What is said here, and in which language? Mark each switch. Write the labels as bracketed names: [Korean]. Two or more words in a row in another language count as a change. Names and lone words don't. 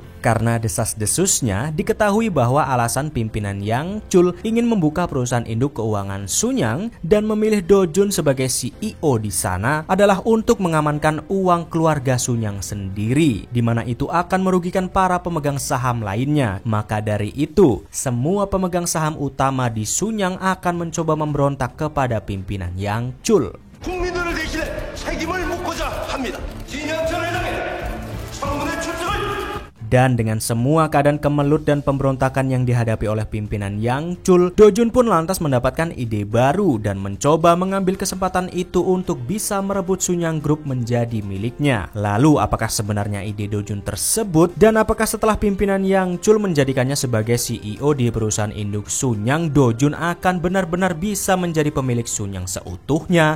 [Indonesian] Karena desas-desusnya diketahui bahwa alasan pimpinan Yang Chul ingin membuka perusahaan induk keuangan Sunyang dan memilih Do Jun sebagai CEO di sana adalah untuk mengamankan uang keluarga Sunyang sendiri, di mana itu akan merugikan para pemegang saham lainnya. Maka dari itu, semua pemegang saham utama di Sunyang akan mencoba memberontak kepada pimpinan Yang Chul. [Korean] 국민들을 대신해 책임을 묻고자 합니다. 진양철 회장의 청문회 출석을 [Indonesian] Dan dengan semua keadaan kemelut dan pemberontakan yang dihadapi oleh pimpinan Yang Chul, Do Jun pun lantas mendapatkan ide baru dan mencoba mengambil kesempatan itu untuk bisa merebut Sunyang Group menjadi miliknya. Lalu apakah sebenarnya ide Do Jun tersebut, dan apakah setelah pimpinan Yang Chul menjadikannya sebagai CEO di perusahaan induk Sunyang, Do Jun akan benar-benar bisa menjadi pemilik Sunyang seutuhnya?